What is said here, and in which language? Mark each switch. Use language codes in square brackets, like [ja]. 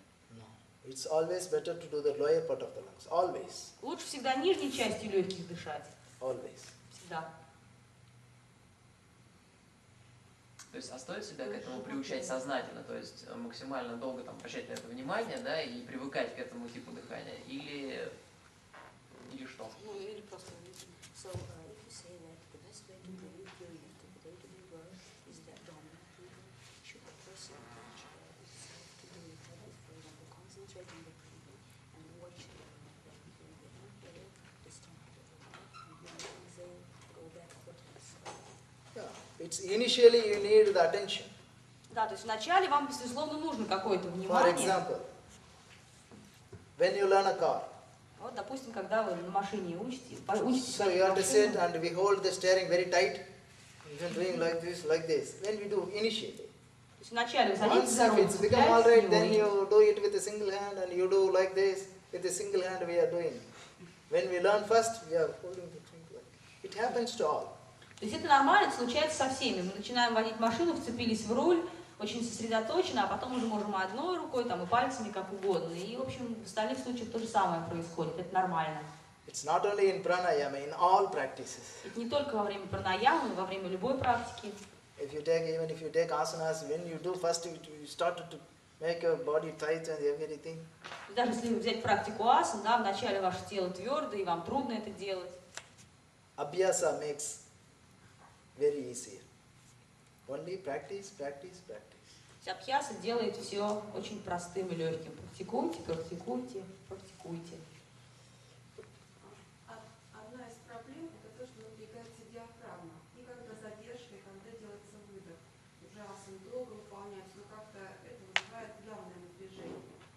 [en] No, it's always better to do the lower part of the lungs. Always. [ru] Лучше всегда нижней частью легких дышать. Always. Всегда. То есть, а стоит себя к этому приучать сознательно, то есть максимально долго там обращать на это внимание, да, и привыкать к этому типу дыхания, или что? Ну, или просто [en] It's initially you need the attention. [ru] Да, то есть вначале вам, безусловно, нужно какое-то [en] For [ru] внимание. [en] example, when you learn a car, [ru] Вот, допустим, когда вы на машине учитесь, [en] so you have to sit and we hold the steering very tight, even doing like this. When we do initially. [ru] То есть вначале вы садитесь за [en] Once [ru] руль, [en] it's become all right, then you do it with a single hand and you do like this. With a single hand we are doing. When we learn first, we are holding the thing like. It happens to all. [ru] То есть это нормально, это случается со всеми. Мы начинаем водить машину, вцепились в руль, очень сосредоточенно, а потом уже можем одной рукой там, и пальцами как угодно. И, в общем, в остальных случаях то же самое происходит. Это нормально. [en] It's not only in pranayama, in all practices. [ru] Это не только во время пранаямы, но во время любой практики. [en] Even if you take asanas, when you do first, you start to make your body tight and everything. [ru] Даже если взять практику асан, да, вначале ваше тело твердое, и вам трудно это делать. [en] Abhyasa makes very easy. Only practice, practice, practice. [ru] Абхьяса делает все очень простым и легким. Практикуйте, практикуйте, практикуйте. Одна из проблем – это то, что напрягается диафрагма. И когда задержка, и когда делается выдох. Ужасно долго выполняется, но как-то это вызывает явное напряжение.